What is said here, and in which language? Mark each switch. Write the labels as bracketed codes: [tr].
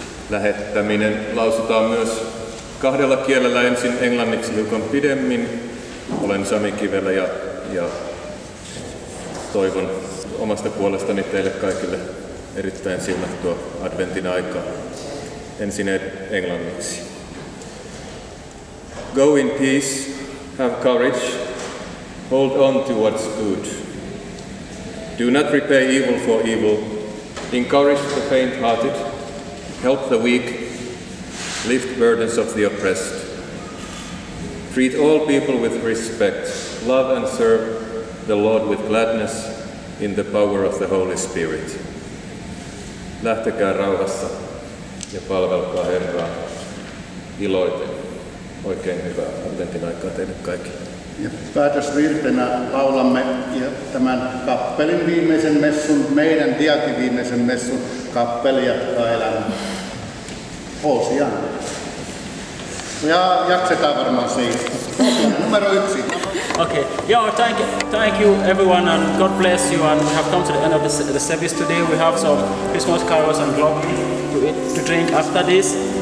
[fi] Lähettäminen lausutaan myös kahdella kielellä, ensin englanniksi hiukan pidemmin. Olen Sami Kivelä ja toivon omasta puolestani teille kaikille erittäin siunattua adventin aikaa. Ensin englanniksi. [en] Go in peace, have courage, hold on to what's good. Do not repay evil for evil, encourage the faint-hearted, help the weak, lift burdens of the oppressed. Treat all people with respect, love and serve the Lord with gladness in the power of the Holy Spirit. [fi] Lähtekää rauhassa ja palvelkaa Herraa iloiten. Oikein hyvää adventin aikaa teille kaikille. Ja päätösvirtenä laulamme tämän kappelin viimeisen messun, meidän diakin viimeisen messun kappeli jatkaa elämää. Hosiana. Ja jaksetaan varmaan siitä. Numero 1. [en] Okay. Yeah, thank you everyone, and God bless you. And we have come to the end of the service today. We have some Christmas carols and grog to drink after this.